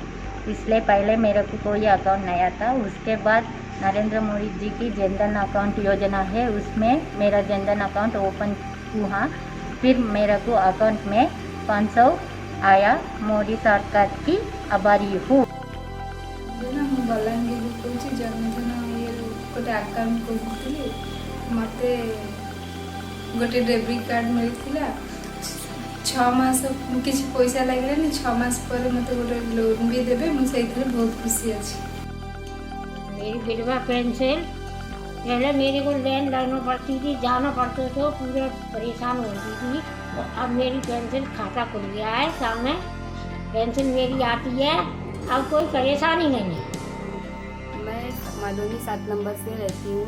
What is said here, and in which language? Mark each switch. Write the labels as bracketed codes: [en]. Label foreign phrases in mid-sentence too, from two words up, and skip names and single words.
[hi] इसलिए पहले मेरे को कोई अकाउंट नहीं था। उसके बाद नरेंद्र मोदी जी की जनधन अकाउंट योजना है, उसमें मेरा जनधन [en] account open [hi] हुआ। फिर मेरे को अकाउंट में 500 आया। मोदी सरकार की आभारी हूँ। [or] ମୁଁ ବଲାଙ୍ଗୀରରୁ କହୁଛି। ଜନ୍ମଦିନ ଇଏରୁ ଗୋଟେ ଆକାଉଣ୍ଟ ଖୋଲିଥିଲି। ମୋତେ ଗୋଟେ [en] debit card [or] ମିଳିଥିଲା। 6 ମାସ କିଛି ପଇସା ଲାଗିଲାନି। 6 ମାସ ପରେ ମୋତେ ଗୋଟେ ଲୋନ୍ ବି ଦେବେ। ମୁଁ ସେଇଥିରେ ବହୁତ ଖୁସି ଅଛି। [hi] मेरी विधवा पेंशन पहले मेरे को लाइन लगना पड़ती थी, जाना पड़ता था, पूरे परेशान होती थी। और अब मेरी पेंशन खाता खुल गया है, सामने पेंशन मेरी आती है। अब कोई परेशानी नहीं है। मैं मालूनी 7 नंबर से रहती हूँ।